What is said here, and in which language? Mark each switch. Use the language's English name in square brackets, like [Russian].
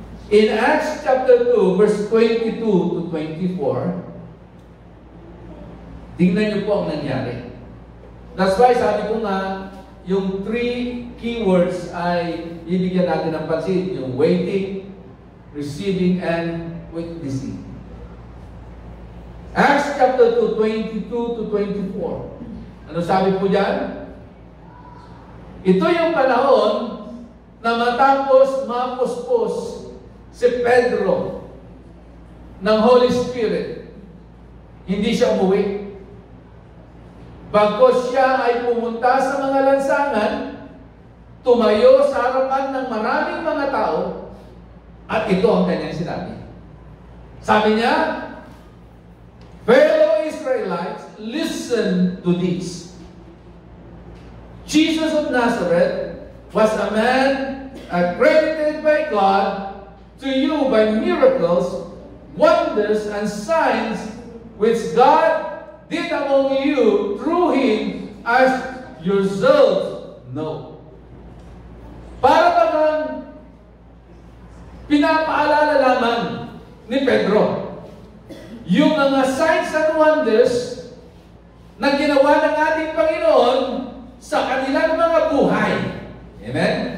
[English] In Acts chapter 2, verse 22 to 24, [Filipino] tingnan niyo po ang nangyari. [English] That's why [Filipino] sabi ko nga, yung 3 keywords ay ibigyan natin ng pansin. Yung [English] waiting, receiving, and witnessing. Acts chapter 2, 22 to 24. [Filipino] Ano sabi po dyan? Ito yung panahon na matapos mapuspos si Pedro ng Holy Spirit. Hindi siya umuwi. Bagkos siya ay pumunta sa mga lansangan, tumayo sa harapan ng maraming mga tao, at ito ang kanyang sinabi. Sabi niya, [English] fellow Israelites, listen to this. Jesus of Nazareth was a man accredited by God to you by miracles, wonders, and signs which God did among you through Him, as yourselves know. [Filipino] Para bagang pinapaalala lamang ni Pedro yung mga [English] signs and wonders [Filipino] na ginawa ng ating Panginoon sa kanilang mga buhay. Amen?